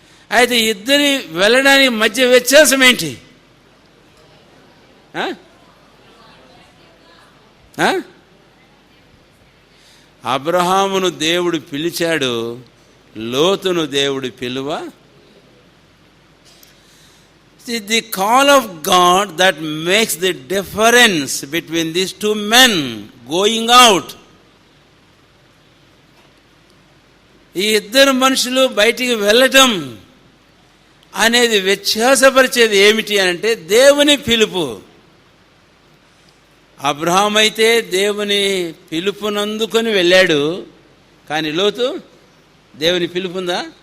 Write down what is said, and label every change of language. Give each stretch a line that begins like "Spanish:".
Telugu: అయితే ఇద్దరి వెళ్ళడానికి మధ్య వ్యత్యాసం ఏంటి? అబ్రహామును దేవుడు పిలిచాడు, లోతును దేవుడు పిలువ.
English: The call of God that makes the difference between these two men going out.
Telugu: ఈ ఇద్దరు మనుషులు బయటికి వెళ్ళటం అనేది వ్యత్యాసపరిచేది ఏమిటి అంటే దేవుని పిలుపు. అబ్రహాం అయితే దేవుని పిలుపునందుకొని వెళ్ళాడు, కానీ లోతు దేవుని పిలుపుందా?